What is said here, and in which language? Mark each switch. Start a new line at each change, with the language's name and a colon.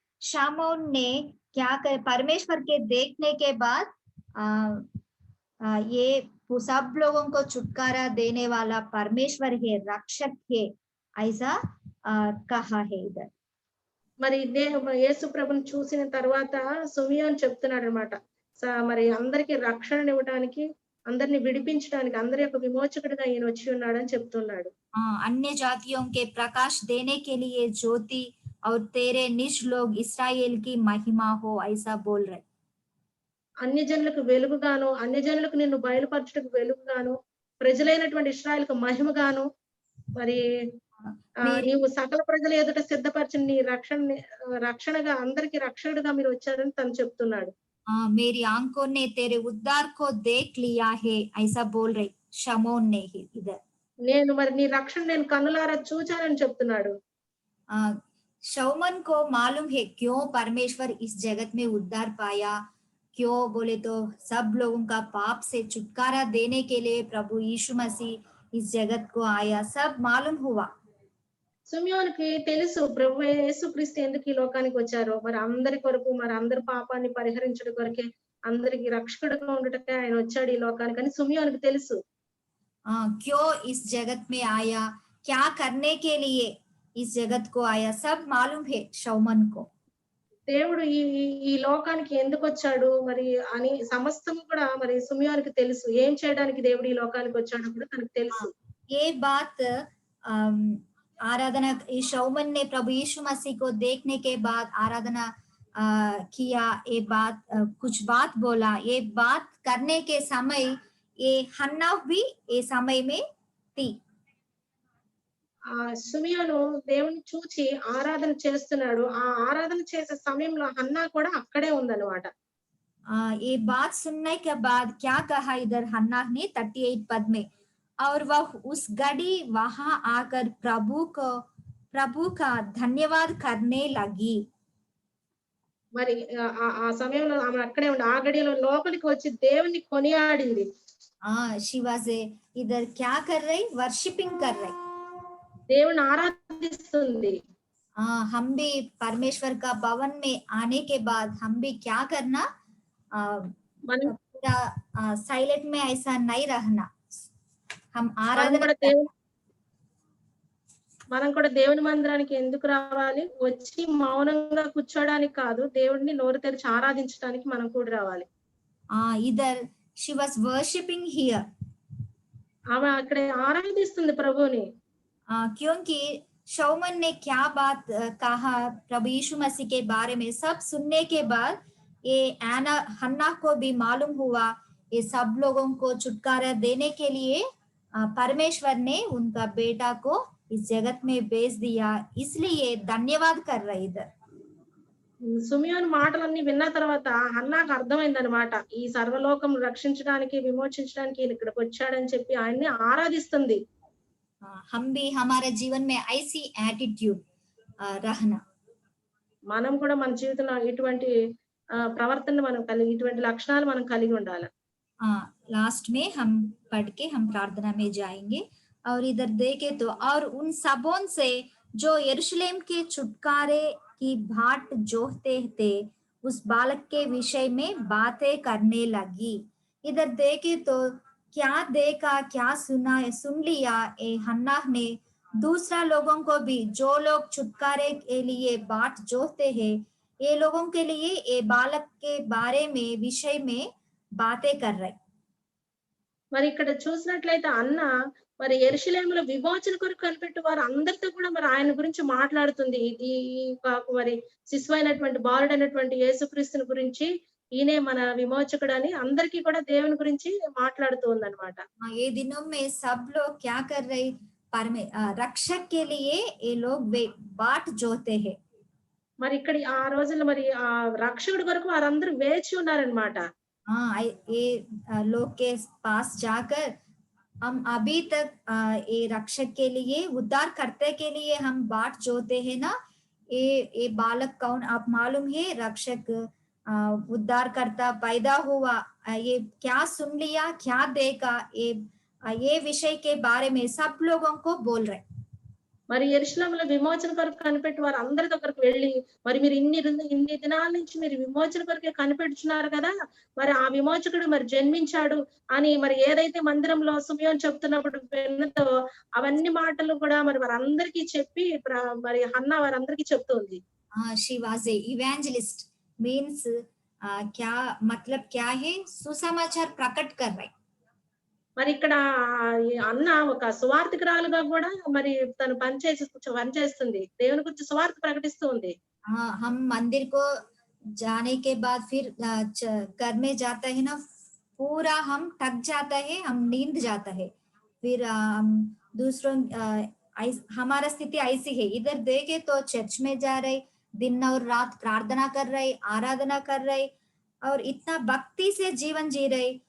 Hindi: शामौन ने क्या कर, परमेश्वर के देखने के बाद ये सब लोगों को छुटकारा देने वाला परमेश्वर है, रक्षक है, ऐसा कहा है इधर।
Telugu: మరి యేసు ప్రభుని చూసిన తర్వాత సుమియోన్ చెప్తున్నాడు అనమాట, మరి అందరికి రక్షణనివ్వడానికి, అందరిని విడిపించడానికి, అందరి యొక్క విమోచకుడిగా ఈయన వచ్చి ఉన్నాడని చెప్తున్నాడు.
Hindi: अन्य जातियों के प्रकाश देने के लिए ज्योति और तेरे निज लोग इस्राएल की महिमा हो, ऐसा बोल रहे।
Telugu: అన్య జనులకు వెలుగుగాను, అన్య జనులకు నిన్ను బయలుపరచుటకు వెలుగుగాను, ప్రజలైనటువంటి ఇశ్రాయేలుకు మహిమగాను, మరి నీవు సకల ప్రజల ఎదుట సిద్ధపరిచిన నీ రక్షణగా అందరికి రక్షకుడుగా మీరు వచ్చారని తను చెప్తున్నాడు.
Hindi: मेरी आंखों ने तेरे उद्धार को देख लिया है, ऐसा बोल रहे शमौन ने इधर।
Telugu: నేను మరి నీ రక్షణ నేను కన్నులారా చూచానని చెప్తున్నాడు.
Hindi: शौमन को मालूम है क्यों परमेश्वर इस जगत में उद्धार पाया, क्यों बोले तो सब लोगों का पाप से छुटकारा देने के लिए प्रभु यीशु मसीह इस जगत को आया, सब मालूम हुआ।
Telugu: సుమియోనుకి తెలుసు ప్రభు యేసుక్రీస్తు ఎందుకు ఈ లోకానికి వచ్చారో, మరి అందరి కొరకు, మరి అందరి పాపాన్ని పరిహరించడం కొరకే, అందరికి రక్షకుడుగా ఉండటకే ఆయన వచ్చాడు ఈ లోకానికి అని సుమియోనుకి తెలుసు.
Hindi: क्यों इस जगत में आया, क्या करने के लिए इस जगत को आया, सब मालूम है शौमन को।
Telugu: దేవుడు ఈ లోకానికి ఎందుకు వచ్చాడు మరి అని సమస్తము కూడా మరి సుమియోనుకి తెలుసు. ఏం చేయడానికి దేవుడు ఈ లోకానికి వచ్చాడో కూడా తనకు తెలుసు.
Hindi: ये बात आराधना शौमन ने प्रभु यीशु मसीह को देखने के बाद आराधना किया, ये बात कुछ बात बोला, ये बात करने के समय ये हन्ना भी ये समय में थी.
Telugu: ఆ సిమియోను దేవుణ్ణి చూచి ఆరాధన చేస్తున్నాడు. ఆ ఆరాధన చేసే సమయంలో హన్నా కూడా అక్కడే ఉందన్నమాట.
Hindi: ये बात सुनने के बाद क्या कहा इधर हन्ना ने 38 पद में, और वह उस घड़ी वहां आकर प्रभु का धन्यवाद करने लगी.
Telugu: మరి ఆ సమయంలో ఆమె అక్కడే ఉండి ఆ గడియలో లోపలికి వచ్చి దేవుణ్ణి కొనియాడింది.
English: she was
Hindi: इधर क्या कर रही, वर्शिपिंग कर रही.
Telugu: దేవుణ్ణి ఆరాధిస్తుంది.
Hindi: हम भी परमेश्वर का भवन में आने के बाद हम भी क्या करना,
Telugu: మనం
Hindi: पूरा साइलेंट में ऐसा नहीं रहना. हम
Telugu: మనం
Hindi: आराधना
Telugu: కూడా మనం కూడా దేవుని మందిరానికి ఎందుకు రావాలి? వచ్చి మౌనంగా కూర్చోడానికి కాదు, దేవుడిని నోరు తెరిచి ఆరాధించడానికి మనం కూడా రావాలి.
Hindi: इधर
English: she was worshiping here.
Telugu: ఆమె అక్కడే ఆరాధిస్తుంది ప్రభువుని.
Hindi: क्योंकि शौमन ने क्या बात कहा प्रभु यीशु मसीह के बारे में सब सुनने के बाद ये हन्ना को भी मालूम हुआ, ये सब लोगों को छुटकारा देने के लिए परमेश्वर ने उनका बेटा को इस जगत में भेज दिया, इसलिए धन्यवाद कर रहे इधर.
Telugu: సిమియోను మాటలన్నీ విన్న తర్వాత హన్నాకు అర్థమైందన్నమాట. ఈ సర్వలోకం రక్షించడానికి, విమోచించడానికి ఈయన ఇక్కడికి వచ్చాడని చెప్పి ఆయన్ని ఆరాధిస్తుంది.
Hindi: हम भी हमारे जीवन में ऐसी एटीट्यूड रहना.
Telugu: మనం కూడా మన జీవితంలో ఇటువంటి ప్రవర్తన మనం కలిగి, ఇటువంటి లక్షణాలు మనం కలిగి ఉండాలి.
Hindi: लास्ट में हम पढ़ के हम प्रार्थना में जाएंगे. और इधर देखे तो, और उन सबों से जो यरूशलेम के छुटकारे की बाट जोहते थे उस बालक के विषय में बातें करने लगी. इधर देखे तो क्या देखा, क्या सुना, सुन लिया ए हन्ना ने दूसरा लोगों को भी, जो लोग छुटकारे के लिए बाट जोहते हैं, ये लोगों के लिए ये बालक के बारे में विषय में बातें कर रहे.
Telugu: మరి ఇక్కడ చూసినట్లయితే అన్న మరి యెరూషలేములో విమోచన కొరకు కనిపెట్టు వారు అందరితో కూడా మరి ఆయన గురించి మాట్లాడుతుంది. ఈ మరి శిశువైనటువంటి బాలుడైనటువంటి యేసుక్రీస్తుని గురించి, ఈయనే మన విమోచకుడు అని అందరికీ కూడా దేవుని గురించి మాట్లాడుతూ ఉందన్నమాట.
Hindi: ये दिनों में सब लोग क्या कर रहे, रक्षक के लिए ये लोग बाट जोते हैं.
Telugu: మరి ఇక్కడ ఆ రోజుల్లో మరి ఆ రక్షకుడి కొరకు వారందరూ వేచి ఉన్నారన్నమాట.
Hindi: ये लोग के पास जाकर हम अभी तक ये रक्षक के लिए, उद्धार करते के लिए हम बाट जोते हैं ना. ये बालक कौन आप मालूम है, रक्षक उद्धार करता पैदा हुआ, ये क्या सुन लिया, क्या देखा, ये विषय के बारे में सब लोगों को बोल रहे.
Telugu: మరి యెరూషలేములో విమోచన కొరకు కనిపెట్టి వారు అందరి దగ్గరకు వెళ్ళి, మరి మీరు ఇన్ని దినాల నుంచి మీరు విమోచన కొరకే కనిపెట్టుచున్నారు కదా, మరి ఆ విమోచకుడు మరి జన్మించాడు అని మరి ఏదైతే మందిరంలో సిమియోను చెప్తున్నప్పుడు విన్నతో అవన్నీ మాటలు కూడా మరి వారందరికీ చెప్పి మరి హన్నా వారందరికీ చెప్తుంది.
English: she was a evangelist means
Hindi: क्या मतलब क्या है, सुसमाचार प्रकट कर रहे.
Telugu: మరి ఇక్కడ అన్న ఒక సువార్థికురాలుగా కూడా మరి తను పనిచేస్తుంది, దేవుని గురించి సువార్త ప్రకటిస్తూ ఉంది.
Hindi: हम मंदिर को जाने के बाद फिर घर में जाता है ना, पूरा हम थक जाता है, हम नींद जाता है, फिर दूसरों हमारा स्थिति ऐसी है. इधर देखे तो चर्च में जा रहे, दिन और रात प्रार्थना कर रहे, आराधना कर रहे, और इतना भक्ति से जीवन जी रहे.